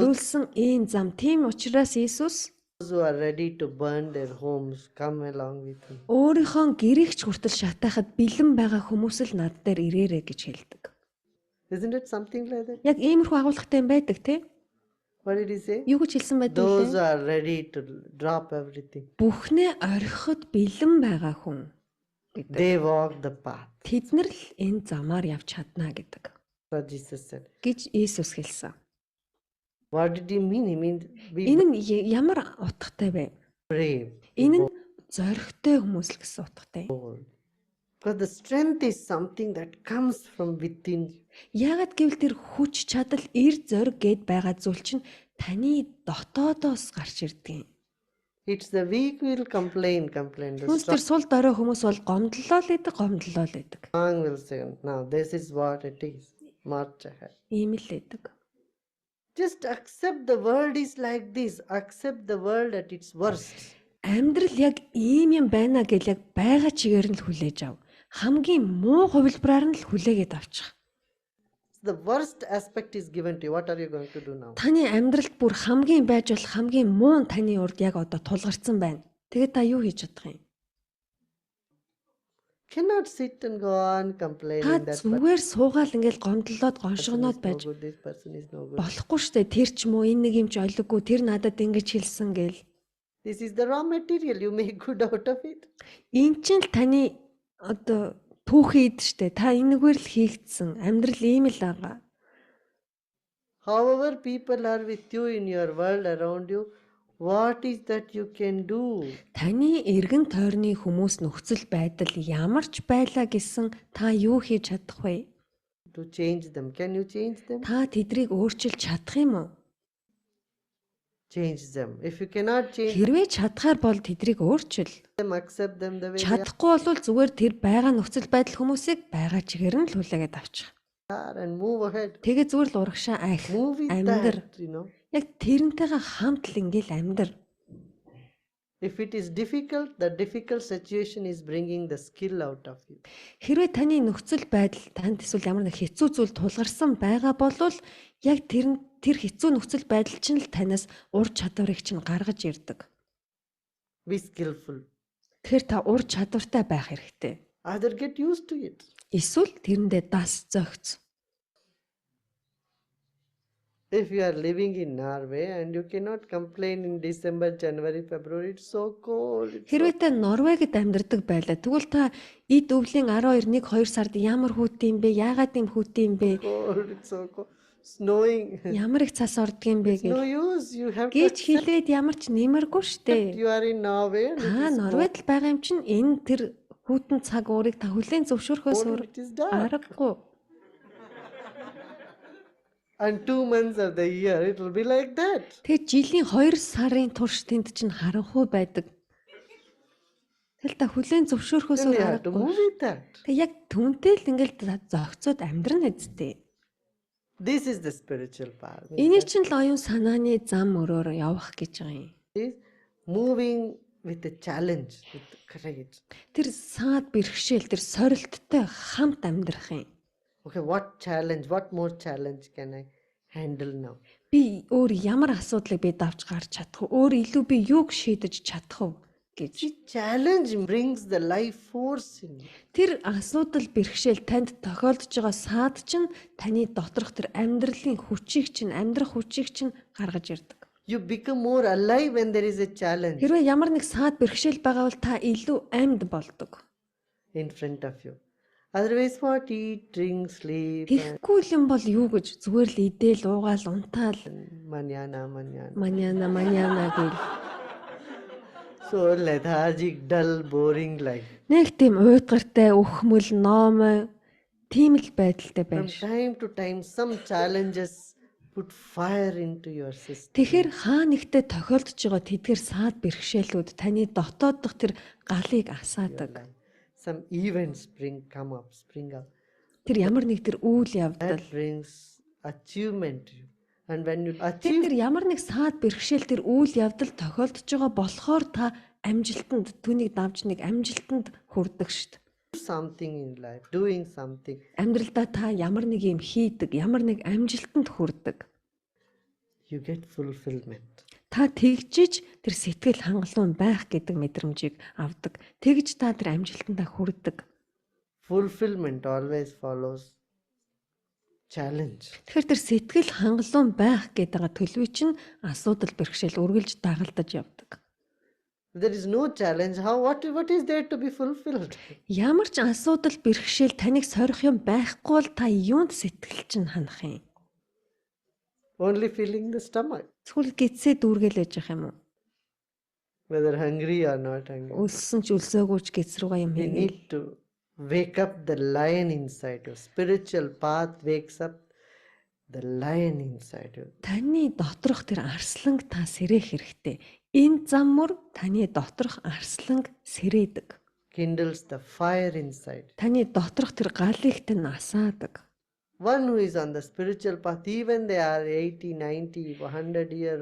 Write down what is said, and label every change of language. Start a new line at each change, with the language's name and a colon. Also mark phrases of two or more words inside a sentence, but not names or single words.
Mongolian: зориулсан энэ зам. Тийм учраас Иесус
English: who are ready to burn their homes, come along with me.
Mongolian: өөрийнхөө гэрэгч хүртэл шатаахад бэлэн байгаа хүмүүс л над дээр ирээрэй гэж хэлдэг.
English: Isn't it something like that?
Mongolian: Яг иймэрхүү агуулгатай юм байдаг тий?
English: What did he say?
Mongolian: Юу гэж хэлсэн байдаг
English: Those who
Mongolian: вэ?
English: are ready to drop everything.
Mongolian: Бүхнээ орхиход бэлэн байгаа хүн гэдэг.
English: They walk the path.
Mongolian: Тэд нар л энэ замаар явж чадна гэдэг.
English: What Jesus said.
Mongolian: гэж Иесус хэлсэн.
English: What did he mean? He means be
Mongolian: Энэ нь ямар утгатай вэ?
English: brave.
Mongolian: Энэ нь зоригтой хүмүүс л гэсэн утгатай.
English: Bold. Because the strength is something that comes from within.
Mongolian: Яагаад гэвэл тэр хүч чадал эр зориг гэд байгаа зүйл чинь таны дотоодоос гарч ирдэг юм.
English: It's the weak will complain. The
Mongolian: Хүнс тэр сул дорой хүмүүс бол гомдлоо л байдаг.
English: strong will say, now this is what it is. March ahead.
Mongolian: Ийм л байдаг.
English: Just accept the world is like this. Accept the world at its worst.
Mongolian: Амьдрал яг ийм юм байна гэж яг байгаа чигээр нь л хүлээж ав. Хамгийн муу хувилбараар нь л хүлээгээд авчих.
English: The worst aspect is given to you. What are you going to do now?
Mongolian: Таны амьдралд бүр хамгийн байж болох хамгийн муу нь таны урд яг одоо тулгарсан байна. Тэгээд та юу хийж чадах юм?
English: Cannot sit and go on
Mongolian: Та
English: complaining that
Mongolian: зүгээр суугаал ингээл гомдлоод
English: person
Mongolian: гоншгоноод
English: is no
Mongolian: байж
English: good, this person is no good.
Mongolian: болохгүй штэ. Тэр ч юм уу энэ нэг юм ч ойлгохгүй, тэр надад ингэж хэлсэн гээл.
English: This is the raw material. You make good out of it.
Mongolian: Энд чинь л таны одоо түүхий ид штэ. Та энэгээр л хийгдсэн. Амьдрал ийм л байгаа.
English: However, people are with you in your world around you. What is that you can do?
Mongolian: Таны эргэн тойрны хүмүүс нөхцөл байдал ямар ч байлаа гэсэн та юу хийж чадах вэ?
English: To change them. Can you change them?
Mongolian: Та тэдрийг өөрчилж чадах юм уу?
English: Change them. If you cannot change
Mongolian: Хэрвээ чадхаар бол тэдрийг өөрчил.
English: them, accept them the way they
Mongolian: Чадахгүй бол зүгээр тэр байгаа нөхцөл байдал хүмүүсийг байгаа чигээр нь л хүлээгээд авчих.
English: are and move ahead.
Mongolian: Тэгээ зүгээр л урагшаа айх.
English: Move with
Mongolian: Амьдр.
English: that, you know.
Mongolian: Яг тэрнтэйгээ хамт л ингээл амьдр.
English: If it is difficult, the difficult situation is bringing the skill out of you.
Mongolian: Хэрвээ таны нөхцөл байдал танд эсвэл ямар нэг хэцүү зүйл тулгарсан байгаа бол яг тэр хэцүү нөхцөл байдал чинь л танаас ур чадварыг чинь гаргаж ирдэг.
English: Be skillful.
Mongolian: Тэгэхээр та ур чадвартай байх хэрэгтэй.
English: Either get used to it.
Mongolian: Эсвэл тэрэндээ дас зөгц.
English: If you are living in Norway and you cannot complain in December, January, February, it's so cold. It's so
Mongolian: Хэрвээ та Норвегид амьдардаг байлаа тэгвэл та эд өвлийн 12 1 2 сард ямар хүүтэн бэ? Яагаад юм хүүтэн бэ?
English: cold. It's so cold. Snowing.
Mongolian: Ямар их цас ордгийн бэ
English: No
Mongolian: гэж
English: use. You have to
Mongolian: гэж
English: accept
Mongolian: хэлээд ямар ч нэмэргүй штэ.
English: you are in Norway and it
Mongolian: Та
English: is
Mongolian: Норвегид л байгаа юм чинь энэ тэр хүүтэн цаг уурыг та хүлээн зөвшөөрөхөөс
English: cold,
Mongolian: өөр
English: it is dark.
Mongolian: аргагүй.
English: And 2 months of the year, it will be like that.
Mongolian: Тэгээ жилийн 2 сарын турш тэнд чинь харанхуй байдаг. Тэгэл та хүлээн зөвшөөрөхөөс
English: Then
Mongolian: өөр
English: you have to
Mongolian: аргагүй.
English: move with that.
Mongolian: Тэг яг түнтэй л ингээл зогцоод амьдрна үсттэй.
English: This is the spiritual path.
Mongolian: Энийг чинь л оюун санааны зам өрөөр явах гэж байгаа юм.
English: It is moving with the challenge, with the courage.
Mongolian: Тэр саад бэрхшээл, тэр сорилттой хамт амьдрах юм.
English: Okay, what challenge, what more challenge can I handle now?
Mongolian: Би өөр ямар асуудлыг би давж гарч чадах вэ? Өөр илүү би юуг шийдэж чадах вэ гэж.
English: See, challenge brings the life force in you.
Mongolian: Тэр асуудал бэрхшээл танд тохиолдож байгаа саад чинь таны доторх тэр амьдралын хүчийг чинь, амьдрах хүчийг чинь гаргаж ирдэг.
English: You become more alive when there is a challenge
Mongolian: Хэрвээ ямар нэг саад бэрхшээл байгаа бол та илүү амьд болдог.
English: in front of you. Otherwise, what? Eat, drink, sleep,
Mongolian: Тэгэхгүй юм бол юу гэж зүгээр л идээл, уугаал, унтаал, manana. маняна гэл.
English: So lethargic, dull, boring life.
Mongolian: Нэг тийм уйдгартай, өхмөл, ноомой тийм л байдалтай
English: From
Mongolian: байж.
English: time to time, some challenges put fire into your system.
Mongolian: Тэгэхээр хаа нэгтээ тохиолдож байгаа тэдгээр саад бэрхшээлүүд таны дотоод дах тэр галыг асаадаг.
English: Some events come up.
Mongolian: Тэр ямар нэг тэр үйл явдал.
English: That brings achievement to you. And when you
Mongolian: Тэр
English: achieve
Mongolian: ямар нэг саад бэрхшээл тэр үйл явдал тохиолдож байгаа болохоор та амжилтанд түүнийг давж нэг амжилтанд хүрдэг штт.
English: something in life, doing something,
Mongolian: Амьдралдаа та ямар нэг юм хийдэг, ямар нэг амжилтанд хүрдэг.
English: you get fulfillment.
Mongolian: Та тэгжиж тэр сэтгэл хангалуун байх гэдэг мэдрэмжийг авдаг. Тэгж та тэр амжилтандаа хүрдэг.
English: Fulfillment always follows challenge.
Mongolian: Тэгэхээр тэр сэтгэл хангалуун байх гэдэг төлөвийг чинь асуудал бэрхшээл үргэлж дагалдаж явдаг.
English: If there is no challenge, what is there to be fulfilled?
Mongolian: Ямар ч асуудал бэрхшээл таныг сорих юм байхгүй бол та юунд сэтгэл чинь ханах юм?
English: Only filling the stomach,
Mongolian: Эсвэл гидсээ дүүргээл яж явах юм уу?
English: whether hungry or not hungry.
Mongolian: Өлсөн ч өлсөөгүй ч гидс руугаа юм
English: You
Mongolian: хийгээл.
English: need to wake up the lion inside you. Spiritual path wakes up the lion inside you.
Mongolian: Таны доторх тэр арсланг та сэрэх хэрэгтэй. Энэ зам мөр таны доторх арсланг сэрээдэг.
English: Kindles the fire inside.
Mongolian: Таны доторх тэр галыг тань асаадаг.
English: One who is on the spiritual path, even they are 80, 90, 100 year old,